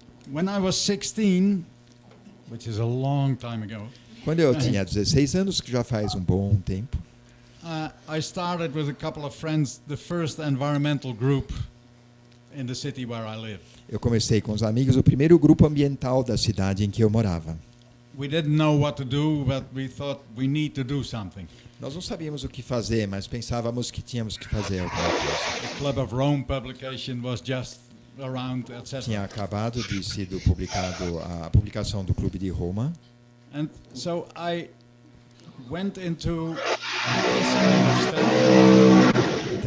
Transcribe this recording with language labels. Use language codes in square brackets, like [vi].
[en] When I was 16, which is a long time ago, [pt] quando eu tinha 16 anos, que já faz um bom tempo, [en] I started with a couple of friends the first environmental group in the city where I live. [pt] Eu comecei com os amigos o primeiro grupo ambiental da cidade em que eu morava. [en] We didn't know what to do, but we thought we need to do something. [pt] Nós não sabíamos o que fazer, mas pensávamos que tínhamos que fazer alguma coisa. [en] The Club of Rome publication was just around, etc. [pt] Tinha acabado de ser publicado a publicação do Clube de Roma. [en] And so I went into this kind of study.